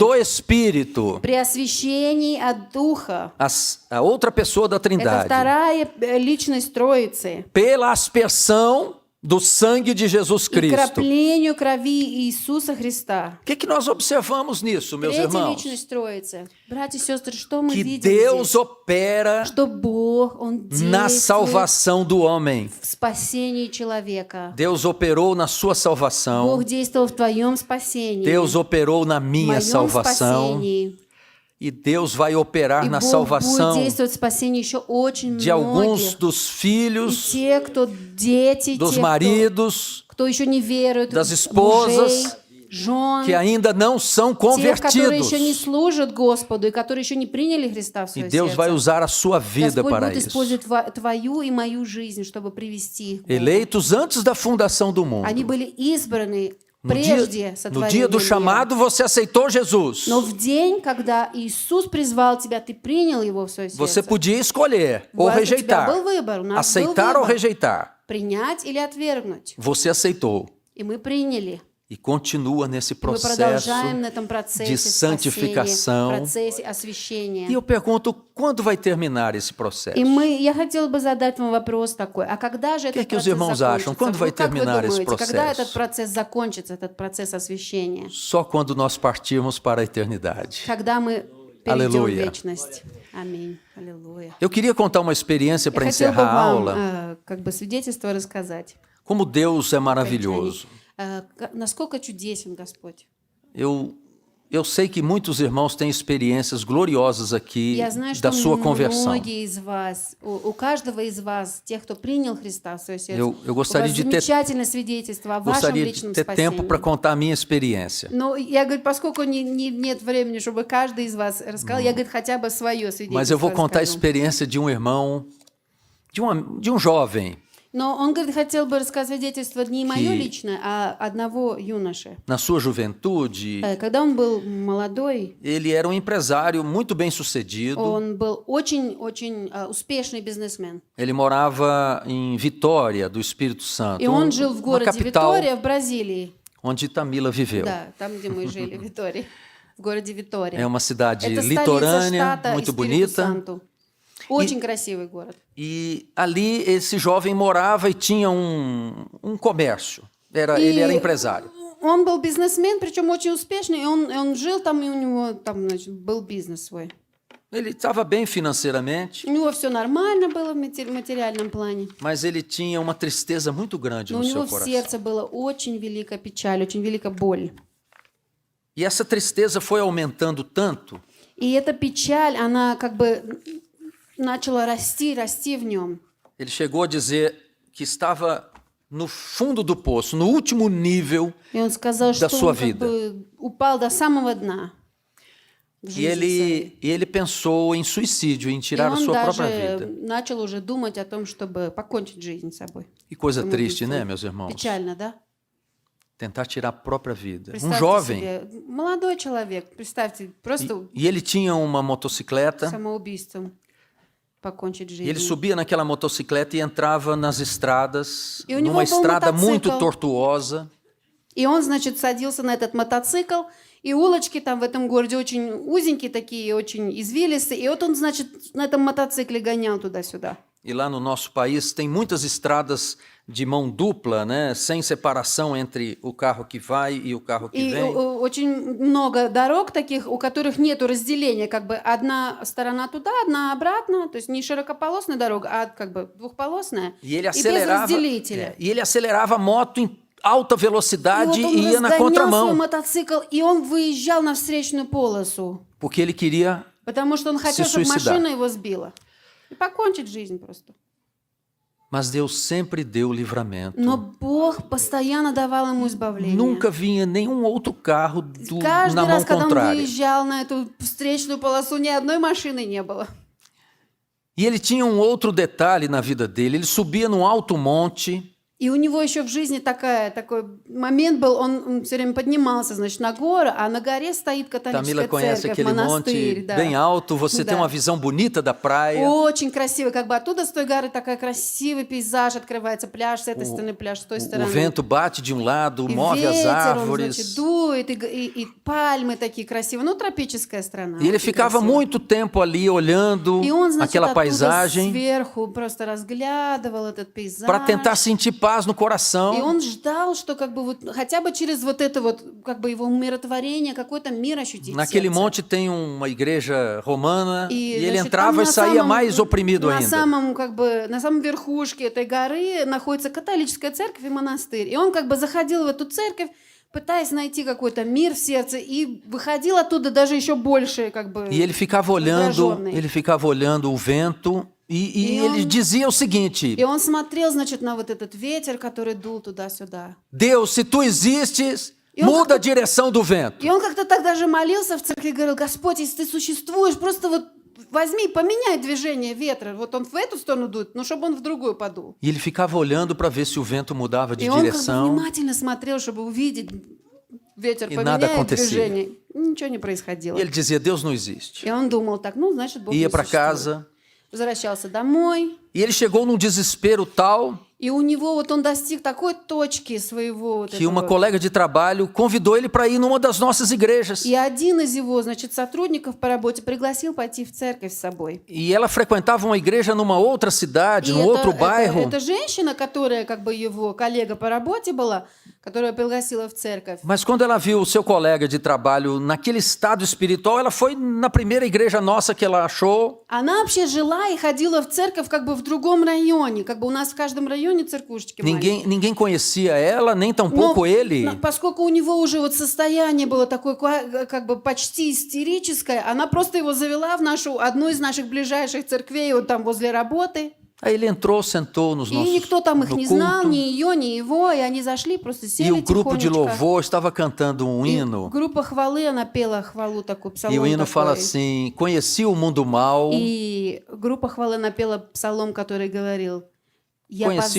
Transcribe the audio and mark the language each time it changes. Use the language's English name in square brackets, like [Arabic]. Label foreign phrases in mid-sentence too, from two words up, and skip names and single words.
[Portuguese] do Espírito, [Russian] при освящении от Духа. [Portuguese] a outra pessoa da [Russian] Это [Portuguese] Trindade, [Russian] вторая личность Троицы. [Portuguese] pela aspersão do sangue de Jesus [Russian] И [Portuguese] Cristo. [Russian] краплению крови Иисуса Христа. [Portuguese] O que nós observamos nisso, meus [Russian] Третья [Portuguese] irmãos? [Russian] личность Троицы. Братья и сестры, что мы [Portuguese] Que [Russian] видим [Portuguese] Deus [Russian] здесь? [Portuguese] opera [Russian] Что Бог, Он [Portuguese] na [Russian] действует [Portuguese] salvação do homem. [Russian] в спасении человека. [Portuguese] Deus operou na sua salvação. [Russian] Бог действовал в твоем спасении. [Portuguese] Deus operou na [Russian] в [Portuguese] minha [Russian] моем [Portuguese] salvação. [Russian] спасении. [Portuguese] E Deus vai operar [Russian] И [Portuguese] na [Russian] Бог [Portuguese] salvação [Russian] будет действовать в спасении еще очень [Portuguese] de alguns [Russian] многих. [Portuguese] dos [Russian] И [Portuguese] filhos, [Russian] те, кто дети, [Portuguese] dos [Russian] те, [Portuguese] maridos, [Russian] кто еще не верует, [Portuguese] das esposas, [Russian] мужей, жен, [Portuguese] que ainda não são [Russian] тех, которые еще не [Portuguese] convertidos. [Russian] служат Господу и которые еще не приняли Христа в [Portuguese] E [Russian] свое [Portuguese] Deus vai [Russian] сердце. [Portuguese] usar a sua vida [Russian] Господь [Portuguese] para [Russian] будет [Portuguese] isso. [Russian] использовать твою и мою жизнь, чтобы привести их к Богу. [Portuguese] Eleitos antes da fundação do mundo. [Russian] Они были избраны [Portuguese] No [Russian] прежде [Portuguese] dia [Russian] сотворения [Portuguese] do [Russian] мира. [Portuguese] chamado, você aceitou Jesus. [Russian] Но в день, когда Иисус призвал тебя, ты принял Его в свое [Portuguese] Você [Russian] сердце. [Portuguese] podia escolher [Russian] У [Portuguese] ou [Russian] вас- у тебя [Portuguese] rejeitar. [Russian] был выбор, у нас был [Portuguese] Aceitar ou [Russian] выбор. [Portuguese] rejeitar. [Russian] Принять или отвергнуть. [Portuguese] Você aceitou. [Russian] И мы приняли. [Portuguese] E continua nesse [Russian] И мы [Portuguese] processo. [Russian] продолжаем на этом процессе [Portuguese] de santificação. [Russian] спасения, процессе освящения. [Portuguese] E eu pergunto, quando vai terminar esse processo? [Russian] Я хотела бы задать вам вопрос такой. А когда же этот [Portuguese] que os [Russian] процесс [Portuguese] irmãos acham? [Russian] закончится? [Portuguese] Quando vai [Russian] Как вы [Portuguese] terminar esse [Russian] думаете, когда [Portuguese] processo? [Russian] этот процесс закончится, этот процесс освящения? [Portuguese] Só quando nós partirmos para a eternidade. [Russian] Когда мы перейдем в Аллилуйя. вечность. Аминь. Аллилуйя. [Portuguese] Eu queria contar uma experiência [Russian] Я [Portuguese] para [Russian] хотела бы [Portuguese] encerrar a [Russian] вам [Portuguese] aula. [Russian] как бы свидетельство рассказать. [Portuguese] Como Deus é maravilhoso. [Russian] Насколько чудесен Господь. [Portuguese] Eu eu sei que muitos irmãos têm experiências gloriosas aqui [Russian] Я знаю, [Portuguese] da [Russian] что [Portuguese] sua conversão. [Russian] многие из вас, у каждого из вас, тех, кто принял Христа в свое сердце, [Portuguese] Eu [Russian] у вас [Portuguese] gostaria de ter, [Russian] замечательное свидетельство о вашем [Portuguese] gostaria de [Russian] личном [Portuguese] ter tempo para [Russian] спасении. [Portuguese] contar a minha experiência. [Russian] Но я говорю, поскольку нет времени, чтобы каждый из вас рассказал, я говорю, хотя бы свое [Portuguese] Mas eu vou [Russian] свидетельство [Portuguese] contar a [Russian] расскажу. [Portuguese] experiência de um irmão, de um jovem, [Russian] Но он, говорит, хотел бы рассказать свидетельство не мое [Portuguese] Que- [Russian] личное, а одного юноши. [Portuguese] na sua juventude, [Russian] Когда он был молодой, [Portuguese] ele era um empresário muito bem sucedido. [Russian] он был очень-очень успешный бизнесмен. [Portuguese] Ele morava em Vitória, do Espírito Santo, [Russian] И он жил в [Portuguese] uma [Russian] городе [Portuguese] capital [Russian] Витория в Бразилии. [Portuguese] onde Tamila viveu. [Russian] Да, там, где мы жили, в Витории. В городе Витория. [Portuguese] É uma cidade [Russian] Это столица [Portuguese] litorânea, [Russian] штата [Portuguese] muito [Russian] Espírito [Portuguese] bonita. [Russian] Santo. Очень красивый город. [Portuguese] E ali esse jovem morava e tinha um comércio. E- Ele era empresário. [Russian] Он был бизнесмен, причем очень успешный, и он жил там, и у него там, значит, был бизнес свой. [Portuguese] Ele estava bem financeiramente, [Russian] У него все нормально было в материальном плане, [Portuguese] mas ele tinha uma tristeza muito grande [Russian] но [Portuguese] no [Russian] у него [Portuguese] seu [Russian] в [Portuguese] coração. [Russian] сердце была очень великая печаль, очень великая боль. [Portuguese] E essa tristeza foi aumentando tanto [Russian] И эта печаль, она как бы начала расти в нем. [Portuguese] ele chegou a dizer que estava no fundo do poço, no último nível, [Russian] И он сказал, [Portuguese] Da [Russian] что [Portuguese] sua [Russian] он как [Portuguese] vida. [Russian] бы упал до самого дна в [Portuguese] e [Russian] жизни своей. [Portuguese] ele pensou em suicídio, em [Russian] И [Portuguese] tirar a [Russian] он [Portuguese] sua [Russian] даже [Portuguese] própria vida. [Russian] начал уже думать о том, чтобы покончить жизнь с собой. [Portuguese] Que coisa triste, [Russian] Самоубийство. [Portuguese] né, meus irmãos? [Russian] Печально, да? [Portuguese] Tentar tirar a própria vida. Um [Russian] Представьте [Portuguese] jovem. [Russian] себе, молодой человек, представьте, просто [Portuguese] E ele tinha uma motocicleta. [Russian] самоубийством покончить [Portuguese] E ele [Russian] жизнь. [Portuguese] subia naquela motocicleta e entrava nas estradas, E o [Russian] него [Portuguese] numa [Russian] был [Portuguese] estrada motociclo. muito tortuosa. [Russian] И он, значит, садился на этот мотоцикл, и улочки там в этом городе очень узенькие такие, очень извилистые. И вот он, значит, на этом мотоцикле гонял туда-сюда. [Portuguese] E lá no nosso país tem muitas estradas de mão dupla, né, sem separação entre o carro que vai e o carro que [Russian] И [Portuguese] vem. [Russian] очень много дорог таких, у которых нету разделения, как бы одна сторона туда, одна обратно, то есть не широкополосная дорога, а как бы двухполосная. [Portuguese] E ele [Russian] И без [Portuguese] acelerava, [Russian] разделителя. [Portuguese] e ele acelerava a moto em alta [Russian] И [Portuguese] velocidade [Russian] вот он [Portuguese] e ia na [Russian] разгонял свой [Portuguese] contramão, [Russian] мотоцикл, и он выезжал на встречную полосу, [Portuguese] porque ele queria. [Russian] потому что он хотел, [Portuguese] Se [Russian] чтобы [Portuguese] suicidar. [Russian] машина его сбила. И покончить жизнь просто. [Portuguese] Mas Deus sempre deu livramento. [Russian] Но Бог постоянно давал ему избавление. [Portuguese] Nunca vinha nenhum outro carro [Russian] Каждый [Portuguese] na mão [Russian] раз, когда он [Portuguese] contrária. [Russian] выезжал на эту встречную полосу, ни одной машины не было. [Portuguese] E ele tinha um outro detalhe na vida dele. Ele subia num alto monte. [Russian] И у него еще в жизни такой момент был, он все время поднимался, значит, на гору, а на горе стоит [Portuguese] Tamila [Russian] католическая [Portuguese] conhece [Russian] церковь, [Portuguese] aquele [Russian] монастырь. [Portuguese] monte [Russian] Да. [Portuguese] bem alto. Você tem [Russian] Да. [Portuguese] uma visão bonita da praia. [Russian] Очень красиво, как бы оттуда с той горы такой красивый пейзаж открывается, пляж с этой стороны, пляж с той [Portuguese] O [Russian] стороны. [Portuguese] vento bate de um lado, [Russian] И [Portuguese] move as [Russian] ветер, он, [Portuguese] árvores. [Russian] значит, дует, и пальмы такие красивые. Ну, тропическая страна. [Portuguese] E ele [Russian] очень [Portuguese] ficava [Russian] красиво. [Portuguese] muito tempo ali olhando [Russian] И он, значит, [Portuguese] aquela [Russian] оттуда [Portuguese] paisagem [Russian] сверху просто разглядывал этот пейзаж. [Portuguese] para tentar sentir paz no coração. [Russian] И он ждал, что как бы вот, хотя бы через вот это вот, как бы его умиротворение, какой-то мир ощутить в [Portuguese] Naquele [Russian] сердце. [Portuguese] monte tem uma igreja romana e ele [Russian] значит, [Portuguese] entrava [Russian] там [Portuguese] e saía mais oprimido [Russian] на [Portuguese] ainda. [Russian] самом, как бы, на самом верхушке этой горы находится католическая церковь и монастырь. И он как бы заходил в эту церковь, пытаясь найти какой-то мир в сердце, и выходил оттуда даже еще больше, как бы, [Portuguese] E ele ficava olhando o vento e E ele [Russian] он- [Portuguese] dizia o seguinte: [Russian] И он смотрел, значит, на вот этот ветер, который дул туда-сюда. [Portuguese] Deus, se tu existes, [Russian] E он [Portuguese] muda a direção do vento. [Russian] И он как-то так даже молился в церкви, говорил: Господь, если ты существуешь, просто вот возьми, поменяй движение ветра. Вот он в эту сторону дует, но чтобы он в другую подул. [Portuguese] E ele ficava olhando para ver se o vento mudava de [Russian] И он как бы [Portuguese] direção. [Russian] внимательно смотрел, чтобы увидеть, ветер [Portuguese] И nada [Russian] поменяет [Portuguese] acontecia. [Russian] движение. Ничего не происходило. [Portuguese] E ele dizia: Deus não existe. [Russian] И он думал так, ну, значит, Бог [Portuguese] Ia [Russian] не [Portuguese] para [Russian] существует. [Portuguese] casa. [Russian] Возвращался домой. [Portuguese] E ele chegou num desespero tal [Russian] И у него вот он достиг такой точки своего вот [Portuguese] que uma [Russian] этого. [Portuguese] colega de trabalho convidou ele para ir numa das nossas igrejas. [Russian] И один из его, значит, сотрудников по работе пригласил пойти в церковь с собой. [Portuguese] E ela frequentava uma igreja numa outra cidade, [Russian] И [Portuguese] num outro bairro. [Russian] эта женщина, которая как бы его коллега по работе была, которая пригласила в церковь. [Portuguese] Mas quando ela viu o seu colega de trabalho naquele estado espiritual, ela foi na primeira igreja nossa que ela achou. [Russian] Она вообще жила и ходила в церковь как бы в другом районе. Как бы у нас в каждом районе районе церквушечки [Portuguese] Ninguém conhecia ela, nem tampouco ele. [Russian] Поскольку у него уже вот состояние было такое, как бы почти истерическое, она просто его завела в одну из наших ближайших церквей, вот там возле работы. [Portuguese] Aí ele entrou, sentou nos [Russian] И [Portuguese] nossos [Russian] никто там их [Portuguese] no [Russian] не знал, [Portuguese] culto. [Russian] ни ее, ни его, и они зашли, просто [Portuguese] E [Russian] сели [Portuguese] o grupo de [Russian] тихонечко. [Portuguese] louvor estava cantando um [Russian] И [Portuguese] hino. [Russian] группа хвалы, она пела хвалу такую, [Portuguese] E [Russian] псалом [Portuguese] o hino fala [Russian] такой. [Portuguese] assim: conheci o mundo mal, [Russian] И группа хвалы напела псалом, который говорил: «Я [Portuguese] conheci o